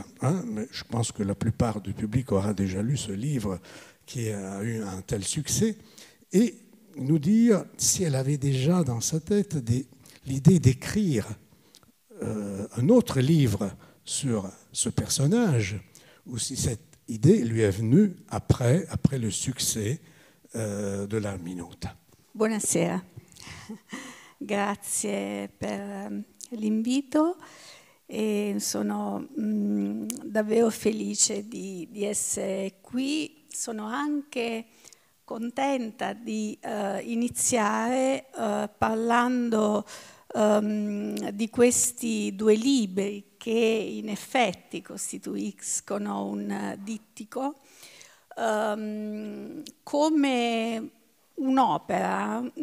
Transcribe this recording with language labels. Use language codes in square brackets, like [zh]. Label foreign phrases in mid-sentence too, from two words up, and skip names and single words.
[fr] Mais je pense que la plupart du public aura déjà lu ce livre qui a eu un tel succès, et nous dire si elle avait déjà dans sa tête l'idée d'écrire un autre livre sur ce personnage, ou si cette idée lui est venue après le succès de l'Arminuta. [it] Buonasera, grazie per l'invito e sono davvero felice di essere qui. Sono anche contenta di iniziare parlando di questi due libri che in effetti costituiscono un dittico come un'opera,